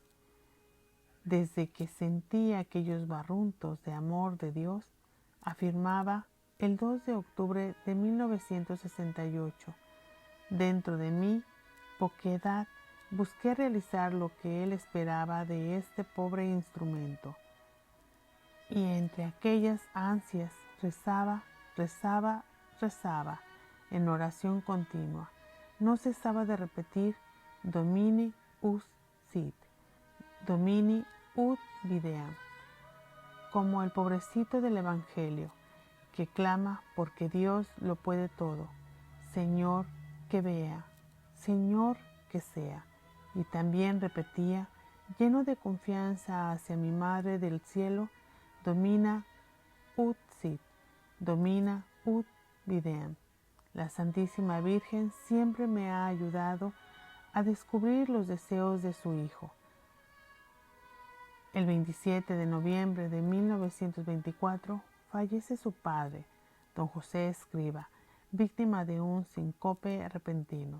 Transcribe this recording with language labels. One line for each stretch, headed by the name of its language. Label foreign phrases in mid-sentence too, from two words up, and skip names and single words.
Spanish: Desde que sentí aquellos barruntos de amor de Dios, afirmaba el 2 de octubre de 1968, dentro de mi poquedad busqué realizar lo que él esperaba de este pobre instrumento. Y entre aquellas ansias rezaba, en oración continua. No cesaba de repetir
Latin: Domini us sit, Domini ut videam,
Spanish: como el pobrecito del Evangelio, que clama porque Dios lo puede todo. Señor, que vea, Señor, que sea. Y también repetía, lleno de confianza hacia mi Madre del Cielo,
Latin: Domina ut sit, Domina ut videam.
Spanish: La Santísima Virgen siempre me ha ayudado a descubrir los deseos de su Hijo. El 27 de noviembre de 1924 fallece su padre, don José Escriba, víctima de un síncope repentino.